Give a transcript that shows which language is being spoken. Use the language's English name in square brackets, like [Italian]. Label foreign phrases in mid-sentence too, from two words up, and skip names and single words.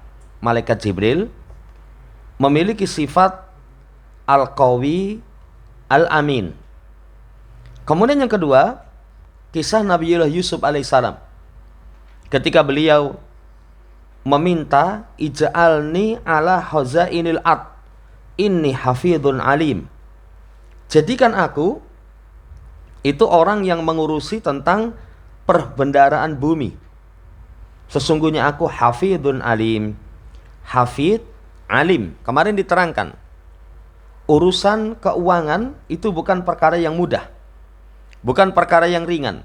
[Indonesian] Malaikat Jibril memiliki sifat [Arabic] القوي، الأمين. [Indonesian] Kemudian yang kedua, kisah Nabiullah Yusuf alaihissalam ketika beliau meminta [Arabic] اجعلني على خزائن الأرض إني حفيظ عليم. [Indonesian] Jadikan aku itu orang yang mengurusi tentang perbendaharaan bumi. Sesungguhnya aku [Arabic] حفيظ عليم. حفيظ، عليم. [Indonesian] Kemarin diterangkan, urusan keuangan itu bukan perkara yang mudah, bukan perkara yang ringan.